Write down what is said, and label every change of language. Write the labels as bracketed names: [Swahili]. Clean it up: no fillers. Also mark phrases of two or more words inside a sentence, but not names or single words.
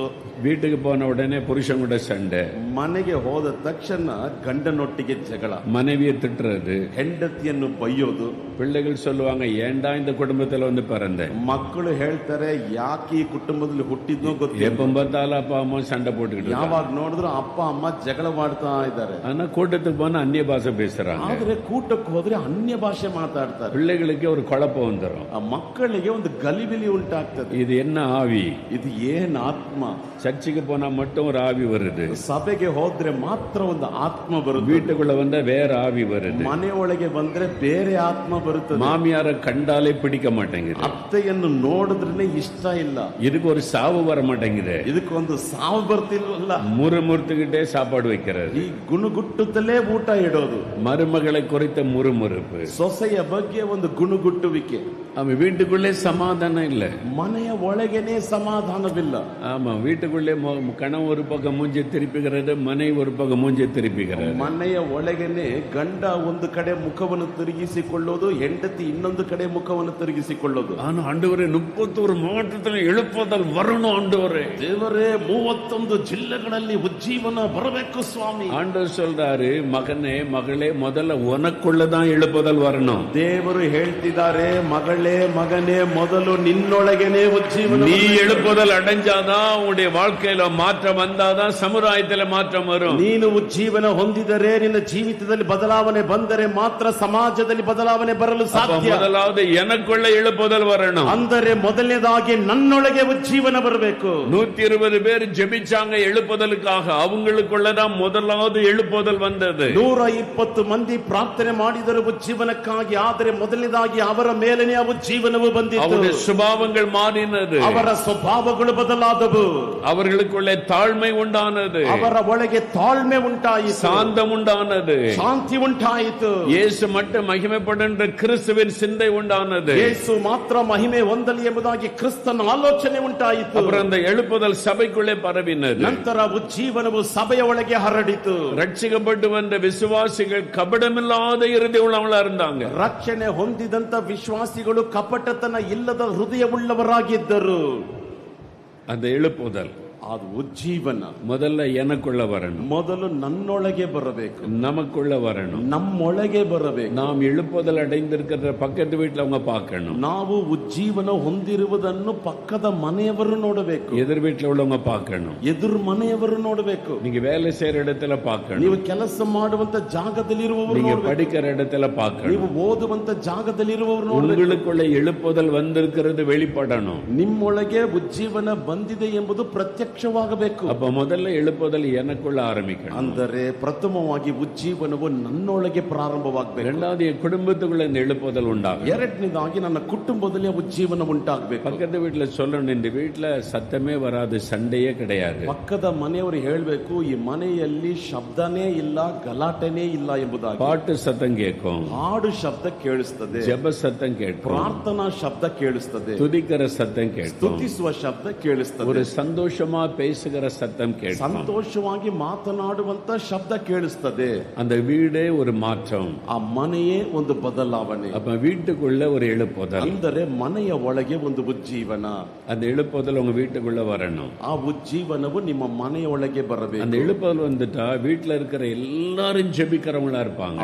[Tamil] வீட்டுக்கு போன உடனே புருஷன் கூட சண்டை. [Kannada] ಮನೆಗೆ ಹೋದ ತಕ್ಷಣ ಗಂಡನೊಟ್ಟಿಗೆ ಜಗಳ. [Tamil] மனைவியை திட்டுறது, [Kannada] ಹೆಂಡತಿಯನ್ನು ಬೈಯೋದು. [Tamil] பிள்ளைகள் சொல்லுவாங்க, ஏண்டா இந்த குடும்பத்தில் வந்து பிறந்தேன். [Kannada] ಮಕ್ಕಳು ಹೇಳ್ತಾರೆ, ಯಾಕೆ ಈ ಕುಟುಂಬದಲ್ಲಿ ಹುಟ್ಟಿದ್ನೋ ಗೊತ್ತಿಲ್ಲ. [Tamil] எப்ப பார்த்தாலும் அப்பா அம்மா சண்டை போட்டுக்கிட்டு, [Kannada] ಯಾವಾಗ ನೋಡಿದ್ರು ಅಪ್ಪ ಅಮ್ಮ ಜಗಳ ಮಾಡ್ತಾ ಇದ್ದಾರೆ. [Tamil] ஆனா கூட்டத்துக்கு போனா அந்நிய பாஷை பேசுறாங்க. [Kannada] ಆದ್ರೆ ಕೂಟಕ್ಕೆ ಹೋದ್ರೆ ಅನ್ಯ ಭಾಷೆ ಮಾತಾಡ್ತಾರೆ. [Tamil] பிள்ளைகளுக்கு ஒரு குழப்பம் வந்துடும். [Kannada] ಆ ಮಕ್ಕಳಿಗೆ ಒಂದು ಗಲಿಬಿಲಿ ಉಂಟಾಗ್ತದೆ. [Tamil] இது என்ன ஆவி? [Kannada] ಇದು ಏನ್ ಆತ್ಮ? [Tamil] சர்ச்சுக்கு போனா மட்டும் ஒரு ஆவி வருது. [Kannada] ಸಭೆಗೆ ಹೋದ್ರೆ ಮಾತ್ರ ಒಂದು ಆತ್ಮ ಬರುತ್ತೆ. [Tamil] வீட்டுக்குள்ள வந்தா வேற ஆவி வருது. [Kannada] ಮನೆಯೊಳಗೆ ಬಂದ್ರೆ ಬೇರೆ ಆತ್ಮ ಬರುತ್ತದೆ. [Tamil] மாமியாரை கண்டாலே பிடிக்க மாட்டேங்குது. [Kannada] ಅತ್ತೆಯನ್ನು ನೋಡಿದ್ರೆ ಇಷ್ಟ ಇಲ್ಲ. [Tamil] இதுக்கு ஒரு சாவு வர மாட்டேங்குது. [Kannada] ಇದಕ್ಕೊಂದು ಸಾವು ಬರ್ತಿಲ್ವಲ್ಲ. [Tamil] முறுமுறுத்துக்கிட்டே சாப்பாடு வைக்கிறது. [Kannada] ಈ ಗುಣಗುಟ್ಟುತ್ತಲೇ ಊಟ ಇಡೋದು. [Tamil] மருமகளை குறித்த முறுமுறுப்பு. [Kannada] ಸೊಸೆಯ ಬಗ್ಗೆ ಒಂದು ಗುಣಗುಟ್ಟುವಿಕೆ. [Tamil] அவன் வீட்டுக்குள்ளே சமாதானம் இல்ல. [Kannada] ಮನೆಯ ಒಳಗೇನೆ ಸಮಾಧಾನವಿಲ್ಲ. [Tamil] ஆமா, வீட்டுக்குள்ளே கணவன் ஒரு பக்கம் மூஞ்சி திருப்பிக்கிறது, மனைவி ஒரு பக்கம் மூஞ்சி திருப்பிக்கிறது. [Kannada] ಮನೆಯ ಒಳಗೇನೆ ಗಂಡ ಒಂದು ಕಡೆ ಮುಖವನ್ನು ತಿರುಗಿಸಿಕೊಳ್ಳೋದು, ಹೆಂಡತಿ ಇನ್ನೊಂದು ಕಡೆ ಮುಖವನ್ನು ತಿರುಗಿಸಿಕೊಳ್ಳೋದು. [Tamil] ஆனா ஆண்டவரே, 31 மாவட்டத்தில் எழுப்புதல் வரணும் ஆண்டவரே. [Kannada] ದೇವರೇ, 31 ಜಿಲ್ಲೆಗಳಲ್ಲಿ ಉಜ್ಜೀವನ ಬರಬೇಕು ಸ್ವಾಮಿ. [Tamil] ஆண்டவர் சொல்றாரு, மகனே மகளே, முதல்ல உனக்குள்ளதான் எழுப்புதல் வரணும். [Kannada] ದೇವರು ಹೇಳ್ತಿದ್ದಾರೆ, ಮಗಳೇ ಮಗನೇ, ಮೊದಲು ನಿನ್ನೊಳಗೇನೆ ಉಜ್ಜೀವನ. [Tamil] நீ எழுப்புதல் அடைஞ்சாதான் உன்னுடைய வாழ்க்கையில மாற்றம் வந்தாதான் சமுதாயத்தில் மாற்றம் வரும். [Kannada] ನೀನು ಉಜ್ಜೀವನ ಹೊಂದಿದರೆ, ನಿನ್ನ ಜೀವಿತದಲ್ಲಿ ಬದಲಾವಣೆ ಬಂದರೆ ಮಾತ್ರ ಸಮಾಜದಲ್ಲಿ ಬದಲಾವಣೆ ಬರಲು ಸಾಧ್ಯ. [Tamil] முதலாவது எனக்குள்ள எழுப்புதல் வரணும். [Kannada] ಅಂದರೆ ಮೊದಲನೇದಾಗಿ ನನ್ನೊಳಗೆ ಉಜ್ಜೀವನ ಬರಬೇಕು. [Tamil] 120 பேர் ஜெபிச்சாங்க எழுப்புதலுக்காக. அவங்களுக்குள்ளதான் முதலாவது எழுப்புதல் வந்தது. [Kannada] 120 ಮಂದಿ ಪ್ರಾರ್ಥನೆ ಮಾಡಿದರು ಉಜ್ಜೀವನಕ್ಕಾಗಿ. ಆದರೆ ಮೊದಲನೇದಾಗಿ ಅವರ ಮೇಲನೆ ಉಜ್ಜೀವನವು ಬಂದಿತು. [Tamil] அவருடைய சுபாவங்கள் மாறினது. [Kannada] ಅವರ ಸ್ವಭಾವಗಳು ಬದಲಾದವು. [Tamil] அவர்களுக்குள்ளே தாழ்மை உண்டானது. [Kannada] ಅವರ ಒಳಗೆ ತಾಳ್ಮೆ ಉಂಟಾಯಿತು. [Tamil] சாந்தம் உண்டானது. [Kannada] ಶಾಂತಿ ಉಂಟಾಯಿತು. [Tamil] இயேசு மட்டும் மகிமைப்படுகின்ற கிறிஸ்துவின் சிந்தை உண்டானது. [Kannada] ಯೇಸು ಮಾತ್ರ ಮಹಿಮೆ ಹೊಂದಲಿ ಎಂಬುದಾಗಿ ಕ್ರಿಸ್ತನ ಆಲೋಚನೆ ಉಂಟಾಯಿತು. [Tamil] அப்புறம் அந்த எழுப்புதல் சபைக்குள்ளே பரவினது. [Kannada] ನಂತರ ಉಜ್ಜೀವನವು ಸಭೆಯ ಒಳಗೆ ಹರಡಿತು. [Tamil] ரட்சிக்கப்பட்டு வந்த விசுவாசிகள் கபடமில்லாத இருதயம் உள்ளவங்களா இருந்தாங்க. [Kannada] ರಕ್ಷಣೆ ಹೊಂದಿದಂತ ವಿಶ್ವಾಸಿಗಳು ಕಪಟತನ ಇಲ್ಲದ ಹೃದಯವುಳ್ಳವರಾಗಿದ್ದರು. [Tamil] அந்த எழுப்புதல் [Kannada] ಅದು ಉಜ್ಜೀವನ [Tamil] முதல்ல எனக்குள்ள வரணும். [Kannada] ಮೊದಲು ನನ್ನೊಳಗೆ ಬರಬೇಕು. [Tamil] நமக்குள்ள வரணும். [Kannada] ನಮ್ಮೊಳಗೆ ಬರಬೇಕು. [Tamil] நாம் எழுப்புதல் அடைந்திருக்கிற பக்கத்து வீட்டுல அவங்க பார்க்கணும். [Kannada] ನಾವು ಉಜ್ಜೀವನ ಹೊಂದಿರುವುದನ್ನು ಪಕ್ಕದ ಮನೆಯವರು ನೋಡಬೇಕು. [Tamil] எதிர் வீட்டுல உள்ளவங்க பார்க்கணும். [Kannada] ಎದುರು ಮನೆಯವರು ನೋಡಬೇಕು. [Tamil] நீங்க வேலை செய்யற இடத்துல பார்க்கணும். [Kannada] ನೀವು ಕೆಲಸ ಮಾಡುವಂತ ಜಾಗದಲ್ಲಿರುವವರು [Tamil] நீங்க [Kannada] ನೋಡಬೇಕು. [Tamil] படிக்கிற இடத்துல பார்க்கணும். [Kannada] ನೀವು ಓದುವಂತ ಜಾಗದಲ್ಲಿರುವವರು ನೋಡಬೇಕು. [Tamil] உங்களுக்குள்ள எழுப்புதல் வந்திருக்கிறது வெளிப்படணும். [Kannada] ನಿಮ್ಮೊಳಗೆ ಉಜ್ಜೀವನ ಬಂದಿದೆ ಎಂಬುದು ಪ್ರತ್ಯಕ್ಷ ಪ್ರತ್ಯಕ್ಷವಾಗಬೇಕು. [Tamil] அப்ப முதல்ல எழுப்புதல் எனக்குள்ள ஆரம்பிக்கணும். [Kannada] ಅಂದರೆ ಪ್ರಥಮವಾಗಿ ಉಜ್ಜೀವನವು ನನ್ನೊಳಗೆ ಪ್ರಾರಂಭವಾಗಬೇಕು. [Tamil] இரண்டாவது என் குடும்பத்துக்குள்ள இந்த எழுப்புதல் உண்டாகும். [Kannada] ಎರಡನೇದಾಗಿ ನನ್ನ ಕುಟುಂಬದಲ್ಲಿ ಉಜ್ಜೀವನ ಉಂಟಾಗಬೇಕು. [Tamil] பக்கத்து வீட்டுல சொல்லணும், இந்த வீட்டுல சத்தமே வராது, சண்டையே கிடையாது. [Kannada] ಪಕ್ಕದ ಮನೆಯವರು ಹೇಳಬೇಕು, ಈ ಮನೆಯಲ್ಲಿ ಶಬ್ದನೇ ಇಲ್ಲ, ಗಲಾಟೆನೇ ಇಲ್ಲ ಎಂಬುದಾಗಿ. [Tamil] பாட்டு சத்தம் கேட்கும், [Kannada] ಹಾಡು ಶಬ್ದ ಕೇಳಿಸ್ತದೆ, [Tamil] ஜெப சத்தம் கேட்கும், [Kannada] ಪ್ರಾರ್ಥನಾ ಶಬ್ದ ಕೇಳಿಸ್ತದೆ, [Tamil] துதிக்கிற சத்தம் கேட்கும், [Kannada] ಸ್ತುತಿಸುವ ಶಬ್ದ ಕೇಳಿಸ್ತದೆ, [Tamil] ஒரு சந்தோஷமா பேசுகிற சத்தம் கேட்கும், [Kannada] ಸಂತೋಷವಾಗಿ ಮಾತನಾಡುವಂತ ಶಬ್ದ ಕೇಳಿಸ್ತದೆ. [Tamil] அந்த வீடே ஒரு மாற்றம். [Kannada] ಆ ಮನೆಯೇ ಒಂದು ಬದಲಾವಣೆ. [Tamil] அப்ப வீட்டுக்குள்ள ஒரு எழுப்புதல், [Kannada] ಅಂದರೆ ಮನೆಯ ಒಳಗೆ ಒಂದು ಉಜ್ಜೀವನ. [Tamil] அந்த எழுப்புதல் உங்க வீட்டுக்குள்ள வரணும். [Kannada] ಆ ಉಜ್ಜೀವನವು ನಿಮ್ಮ ಮನೆಯ ಒಳಗೆ ಬರಬೇಕು. [Tamil] அந்த எழுப்புதல் வந்துட்டா வீட்டுல இருக்கிற எல்லாரும் ஜெபிக்கிறவங்களா இருப்பாங்க.